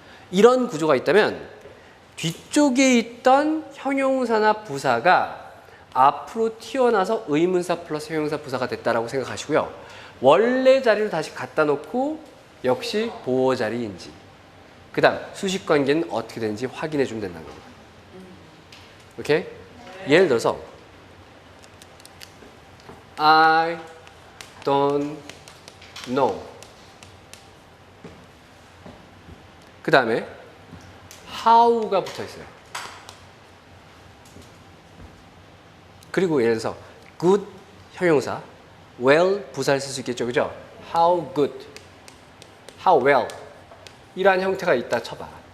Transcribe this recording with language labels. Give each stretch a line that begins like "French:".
Korean: 이런 구조가 있다면 뒤쪽에 있던 형용사나 부사가 앞으로 튀어나와서 의문사 플러스 형용사 부사가 됐다라고 생각하시고요. 원래 자리로 다시 갖다 놓고 역시 보호 자리인지 그 다음 수식 관계는 어떻게 되는지 확인해 주면 된다는 겁니다. 오케이? 예를 들어서
English: I don't know.
Korean: 그 다음에 how가 붙어 있어요. 그리고 예를 들어서 good 형용사, well 부사를 쓸 수 있겠죠, 그죠? How good, how well 이러한 형태가 있다 쳐봐.